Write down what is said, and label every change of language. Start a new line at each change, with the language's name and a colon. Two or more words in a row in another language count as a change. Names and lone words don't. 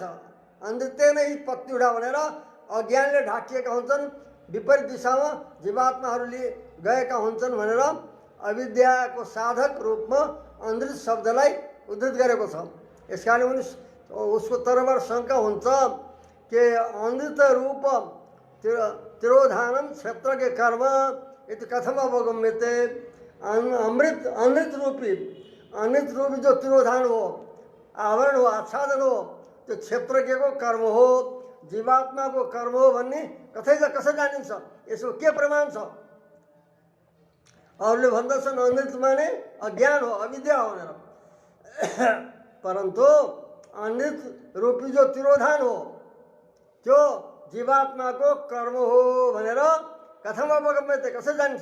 Nepali: अमृतै नै पत्ती उठा भनेर अज्ञानले ढाकिएका हुन्छन्, विपरीत दिशामा जीवात्माहरूले गएका हुन्छन् भनेर अविद्याको साधक रूपमा अमृत शब्दलाई उद्धृत गरेको छ। यस कारण पनि उसको तर्फबाट शङ्का हुन्छ कि
Sanskrit: अमृत रूप तिरोधानम क्षेत्रके कर्म यति कथम अवगम्यते।
Nepali: अमृत रूपी जो तिरोधान हो, आवरण हो, आच्छादन हो, त्यो क्षेत्रज्ञको कर्म हो, जीवात्माको कर्म हो भन्ने कसरी जानिन्छ? यसको के प्रमाण छ? अरूले भन्दछन् अमृत माने अज्ञान हो, अविद्या हो भनेर, परन्तु अमृत रूपी जो तिरोधान हो त्यो जीवात्माको कर्म हो भनेर
Sanskrit: कथम अवगम्यते,
Nepali: कसरी जानिन्छ?